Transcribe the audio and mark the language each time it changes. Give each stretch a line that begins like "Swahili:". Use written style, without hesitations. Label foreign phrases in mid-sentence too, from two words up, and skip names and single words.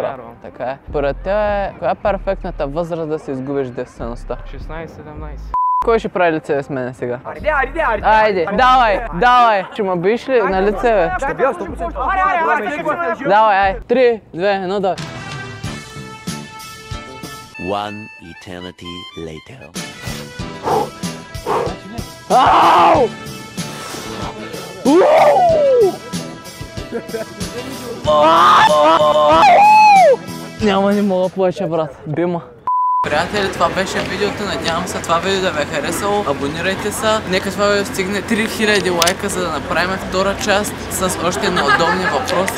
Bulgarian: вярвам. Така е. Според тебе, коя е перфектната възраст да се изгубиш девствеността? 16-17. Кой ще прави лице с мене сега? Айде. Айде, давай! Ще ме биеш ли на лице, бе? Ще бия 100%. Давай, ай! 3, 2, 1, давай!
English: One eternity later.
Bulgarian: Ау! Няма, не мога повече, брат. Бима. Приятели, това беше видеото. Надявам се това видео да ви е харесало. Абонирайте се. Нека това видео стигне 3000 лайка, за да направим втора част с още неудобни въпроси.